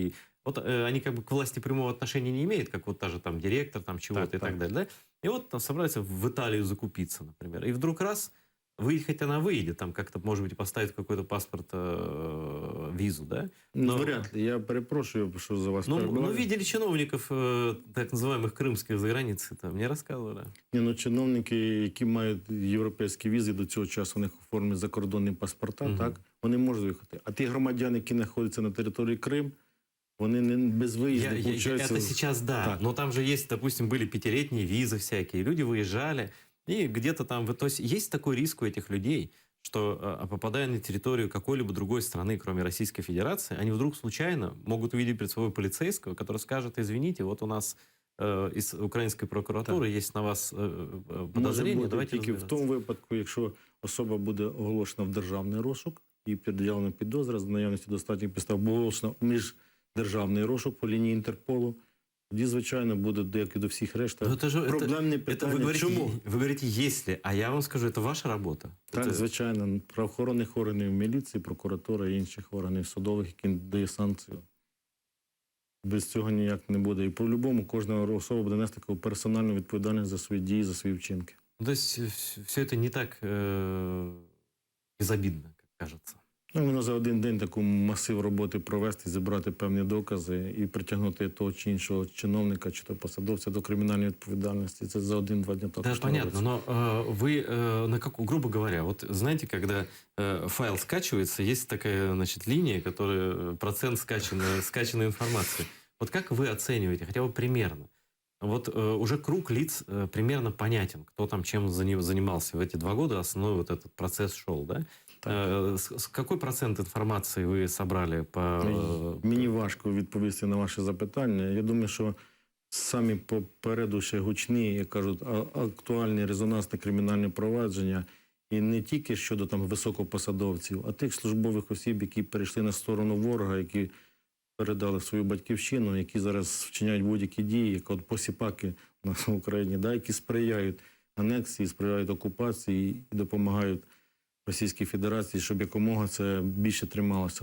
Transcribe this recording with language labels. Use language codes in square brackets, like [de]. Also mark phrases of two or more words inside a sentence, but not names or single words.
[ru] И вот они как бы к власти прямого отношения не имеют, как вот та же там директор там чего-то [uk] Так, [ru] и так [uk] так. [ru] далее, да. И вот там собираются в Италию закупиться, например. И вдруг раз, выехать она выедет, там как-то, может быть, поставит какой-то паспорт, визу, да. Ну, вряд ли. [uk] Я перепрошую, що за вас Ну, перебиваю. [ru] видели чиновников, так называемых крымских за границей, там, мне рассказывали. [uk] Ні, ну, чиновники, які мають європейські візи, до цього часу у них оформлені закордонні паспорта, Мгм. так, вони можуть виїхати. А ті громадяни, які знаходяться на території Крим, вони не без виїзду, получається... [ru] Это сейчас да, [uk] так. [ru] но там же есть, допустим, были пятилетние визы всякие, люди выезжали, и где-то там, то есть есть такой риск у этих людей, что попадая на территорию какой-либо другой страны, кроме Российской Федерации, они вдруг случайно могут увидеть перед собой полицейского, который скажет: извините, вот у нас из украинской прокуратуры есть на вас [uk] Може [ru] подозрение, [uk] бути [ru] давайте [uk] тільки в [ru] разбираться. [uk] тому випадку, якщо особа буде оголошена в державний розшук і пред'явлена підозра з наявності достатніх підстав, буде оголошена в міждержавний розшук по лінії Інтерполу, тоді, звичайно, буде, як і до всіх решта, Ну, [ru] это же, [uk] проблемні [ru] это [uk] питання. [ru] вы говорите, [uk] Чому? [ru] вы говорите, если, а я вам скажу, это ваша работа. [uk] Так, [ru] Это- [uk] звичайно, правоохоронних органів міліції, прокуратури і інших органів судових, які дає санкцію. Без цього ніяк не буде. І по-любому кожна особа буде нести таку персональну відповідальність за свої дії, за свої вчинки. Ну, [ru] то есть все это не так безобидно, как кажется. [uk] Ну, воно за один день таку масив роботи провести, зібрати певні докази і притягнути того чи іншого чиновника, чи то посадовця до кримінальної відповідальності. Це за один-два дня [ru] Да, [uk] також не [ru] понятно, [uk] робиться. [ru] но вы, на как, грубо говоря, вот знаете, когда файл скачивается, есть такая, значит, линия, которая процент скачанной информации. Вот как вы оцениваете, хотя бы примерно? Вот уже круг лиц примерно понятен, кто там чем занимался в эти 2 года, основной вот этот процесс шел, да? Какой процент информации вы собрали по... [uk] Мені важко відповісти на ваше запитання. Я думаю, що самі попереду ще гучні, як кажуть, актуальні резонансні кримінальні провадження, і не тільки щодо там високопосадовців, а тих службових осіб, які перейшли на сторону ворога, які передали свою батьківщину, які зараз вчиняють будь-які дії, як от посіпаки в Україні, да, які сприяють анексії, сприяють окупації і допомагають Російській Федерації, щоб якомога це більше трималося.